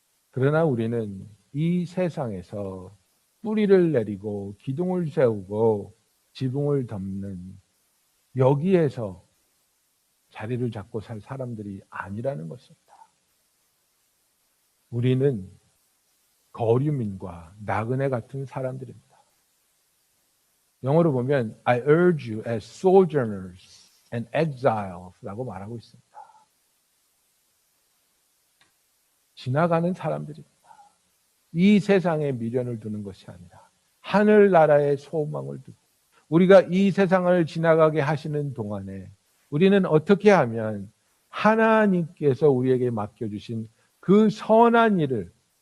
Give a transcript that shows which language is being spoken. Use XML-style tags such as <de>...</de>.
<ko>그러나 우리는 이 세상에서 뿌리를 내리고 기둥을 세우고 지붕을 덮는 여기에서 자리를 잡고 살 사람들이 아니라는 것입니다. 우리는 거류민과 나그네 같은 사람들입니다. 영어로 보면</ko> <en>I urge you as sojourners and exiles</en> <ko>라고 말하고 있습니다. 지나가는 사람들입니다. 이 세상에 미련을 두는 것이 아니라 하늘나라의 소망을 두고 우리가 이 세상을 지나가게 하시는 동안에 우리는 어떻게 하면 하나님께서 우리에게 맡겨주신 그 선한 일을</ko>